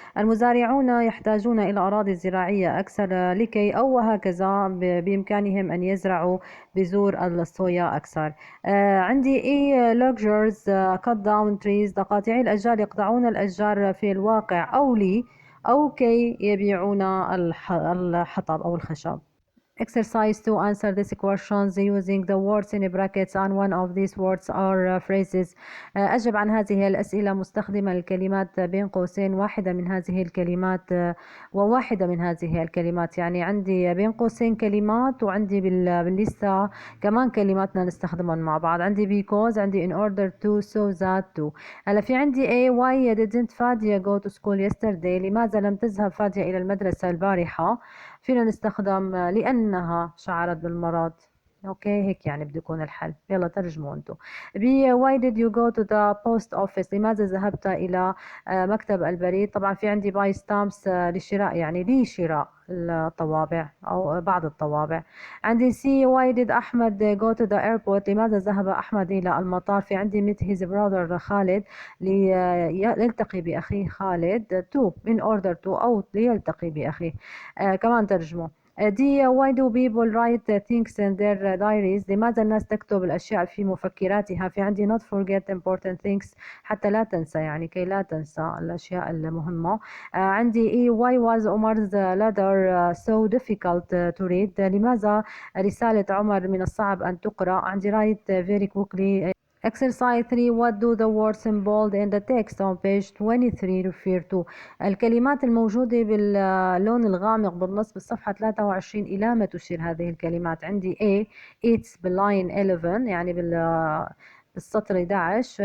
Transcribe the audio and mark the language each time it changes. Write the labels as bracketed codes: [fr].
[ar] المزارعون يحتاجون إلى أراضي زراعية أكثر لكي أو وهكذا بإمكانهم أن يزرعوا بذور الصويا أكثر. [en] عندي E loggers cut down trees. [ar] قاطعي الأشجار يقطعون الأشجار في الواقع أو لي أو كي يبيعون الحطب أو الخشب. [en] Exercise to answer these questions using the words in brackets and one of these words are phrases. [ar] أجب عن هذه الأسئلة مستخدما الكلمات بين قوسين، واحدة من هذه الكلمات وواحدة من هذه الكلمات. يعني عندي بين قوسين كلمات وعندي بالليستة كمان كلماتنا نستخدمهم مع بعض. [en] عندي because، عندي in order to، so that to. [ar] هلا في عندي A [en] why didn't [ar] فادية [en] go to school yesterday؟ [ar] لماذا لم تذهب فادية إلى المدرسة البارحة؟ فينا نستخدم لأنها شعرت بالمرض. اوكي هيك يعني بده يكون الحل. يلا ترجموا انتم. بي [en] why did you go to the post office؟ [ar] لماذا ذهبت إلى مكتب البريد؟ طبعا في عندي [en] buy stamps [ar] للشراء، يعني لشراء الطوابع أو بعض الطوابع. عندي سي [en] why did [ar] أحمد [en] go to the airport؟ [ar] لماذا ذهب أحمد إلى المطار؟ في عندي [en] meet his brother [ar] خالد ليلتقي بأخيه خالد to [en] in order to [ar] أو ليلتقي بأخيه. كمان ترجمه. دي [en] why do people write things in their diaries؟ [ar] لماذا الناس تكتب الأشياء في مفكراتها؟ في عندي [en] not forget important things، [ar] حتى لا تنسى، يعني كي لا تنسى الأشياء المهمة. [en] عندي why was Omar's letter so difficult to read؟ [ar] لماذا رسالة عمر من الصعب أن تقرأ؟ [en] عندي write very quickly. Exercise 3. What do the words in bold in the text on page 23 refer to؟ [ar] الكلمات الموجودة باللون الغامق بالنص بالصفحة 23 إلى ما تشير هذه الكلمات؟ عندي A it's باللاين 11 يعني بالسطر 11.